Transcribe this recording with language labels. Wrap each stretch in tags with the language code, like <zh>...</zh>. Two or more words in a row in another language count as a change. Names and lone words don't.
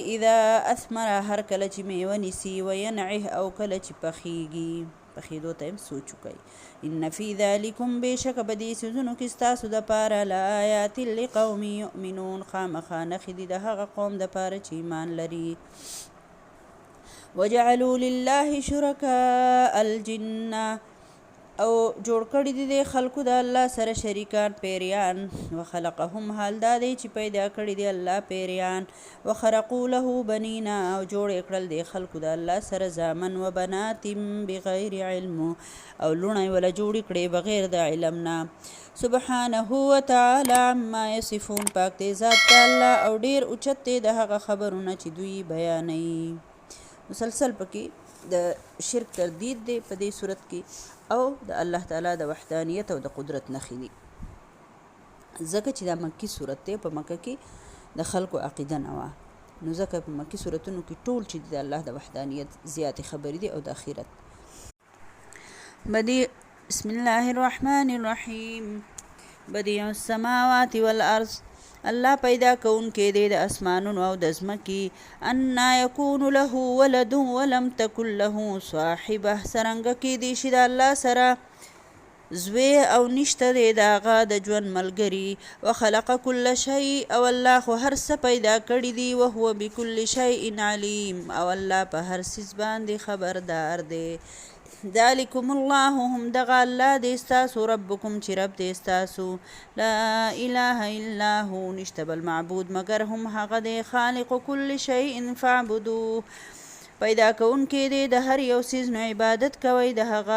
<ar>اذا اثمر</ar> <ps>هر کله چې میوه نیسي. وینعه او کله چې پخیږي پخېدو ته هم سوچ وکئ.</ps> <ar>ان فی ذلکم</ar> <ps>بېشکه په دې څیزونو کې ستاسو دپاره</ps> <ar>لآیات لقوم یؤمنون</ar> <ps>خامخا نښې دي د هغه قوم دپاره چې ایمان لري.</ps> <ar>وجعلوا لله شرکاء الجن</ar> <ps>او جوړ کړي دي د خلکو د الله سره شریکان پیریان. وخلقهم حال دا دی چې پیدا کړي دي الله پیریان.</ps> <ar>وخرقوا له بنینا</ar> <ps>او جوړ کړل د خلکو د الله سره زامن.</ps> <ar>وبنات بغیر علم</ar> <ps>او لوڼه ولا جوړ کړي بغیر د علم نه.</ps> <ar>سبحانه وتعالى عما یصفون</ar> <ps>پاک دی ذات الله او ډیر اوچت دی د هغه خبرونه چې دوی بیانوي. مسلسل پکې د شرک تردید دی په دې صورت کې او د الله تعالی د وحدانیت او د قدرت نښې دي ځکه چې دا مکی صورت دی. په مکه کې د خلکو عقیده نه وه نو ځکه په مکی صورتونو کې ټول چې د الله د وحدانیت زیاتې خبرې دي او د آخرت بدیع.</ps> <ar>بسم الله الرحمن الرحیم. بدیع السماوات والارض</ar> <ps>الله پیدا کونکی دی د اسمانونو او د ځمکې.</ps> <ar>انا یکون له ولد ولم تکن له صاحبه</ar> <ps>څرنګه کیدی شي د الله سره زوی او نشته دی د هغه د ژوند ملګري.</ps> <ar>وخلق کل شیء</ar> <ps>او الله خو هر څه پیدا کړي دي.</ps> <ar>وهو بكل شیء علیم</ar> <ps>او الله په هر څیز باندې خبردار دی.</ps> <ar>ذالکم الله</ar> <ps>هم دغه الله دی ستاسو ربکم چې رب دی ستاسو.</ps> <ar>لا اله الا هو</ar> <ps>نشته بل معبود مگر هم هغه دی.</ps> <ar>خالق کل شیء فاعبدوه</ar> <ps>پیدا کوونکی دی د هر یو څیز نو عبادت کوئ د هغه.</ps>